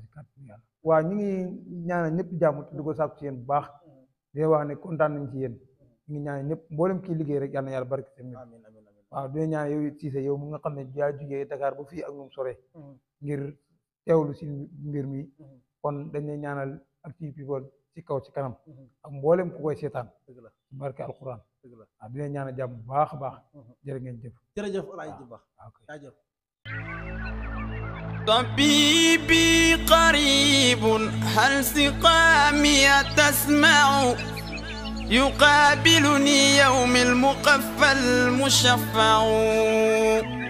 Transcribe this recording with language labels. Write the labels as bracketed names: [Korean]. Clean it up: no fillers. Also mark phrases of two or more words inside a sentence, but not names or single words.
[Wolof] waaw ñu ngi ñaanal ñëpp jàmm te di ko sàkku ci yéen bu baax di wax ne kontaan nañ ci yéen ñu ngi ñaanal ñëpp mboolem kii liggéey rek yàlla na yàlla barke seen waaw dina ñaan yow Cissé yow mu nga xam ne yaa jugee Dakar ba fii ak ñoom sore ngir teewlu si mbir mi kon dañuy ñaanal Actu People ci kaw ci kanam ak mboolem ku koy seetaan barke alquran waaw dina ñaanal jàmm bu baax a baax jërë ngeen jëf jërëjëf Alaaji Jimba jaajëf [Arabic] طبيبي قريب هل سقامي تسمع يقابلني يوم المقفى المشفع